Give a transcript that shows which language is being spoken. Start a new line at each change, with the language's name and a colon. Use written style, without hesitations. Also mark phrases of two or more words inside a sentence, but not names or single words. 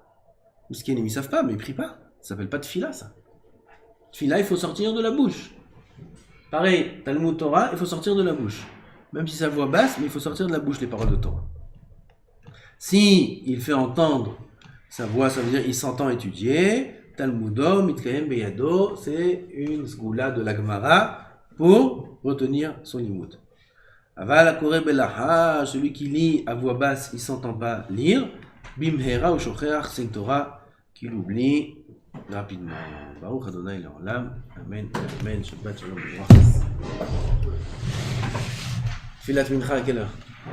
French: Miskin, ils savent pas, mais ils prient pas. Ça s'appelle pas tefila, ça. Tefila, il faut sortir de la bouche. Pareil,
Hebrew: תלמוד תורה,
French: il faut sortir de la bouche. Même si sa voix basse, mais il faut sortir de la bouche les paroles de Torah. Si il fait entendre sa voix, ça veut dire il s'entend étudier.
Hebrew: תלמודו מתקיים בידו,
French: c'est une sgoula de la Gemara pour retenir son limud.
Hebrew: אבל הקורא בלחש,
French: celui qui lit à voix basse, il s'entend pas lire.
Hebrew: במהרה הוא שוכח,
French: c'est une Torah qu'il oublie rapidement.
Hebrew: ברוך ה' לעולם אמן אמן שבת שלום.
French: Filat mincha à quelle heure?